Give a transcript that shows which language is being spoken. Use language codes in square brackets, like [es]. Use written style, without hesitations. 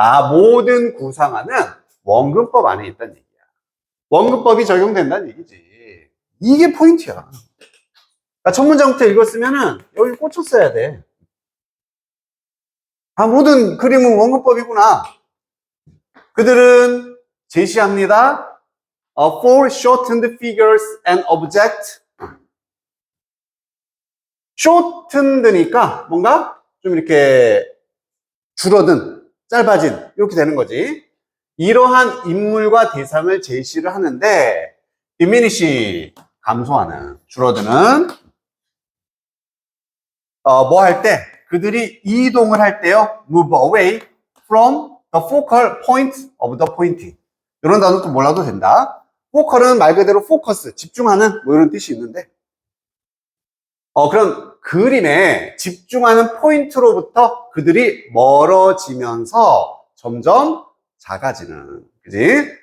[ko] 모든 구상화는 원근법 안에 있다는 얘기야. 원근법이 적용된다는 얘기지. 이게 포인트야. 그러니까 첫 문장부터 읽었으면은 여기 꽂혔어야 돼. 모든 그림은 원근법이구나. 그들은 제시합니다. [en] Foreshortened figures and objects. [ko] shortened니까 뭔가 좀 이렇게 줄어든, 짧아진 이렇게 되는 거지. 이러한 인물과 대상을 제시를 하는데 diminish, 감소하는, 줄어드는 뭐 할 때? 그들이 이동을 할 때요. [en] move away from the focal point of the point. [ko] 이런 단어도 몰라도 된다. focal은 말 그대로 focus, 집중하는 뭐 이런 뜻이 있는데 그런 그림에 집중하는 포인트로부터 그들이 멀어지면서 점점 작아지는, 그지?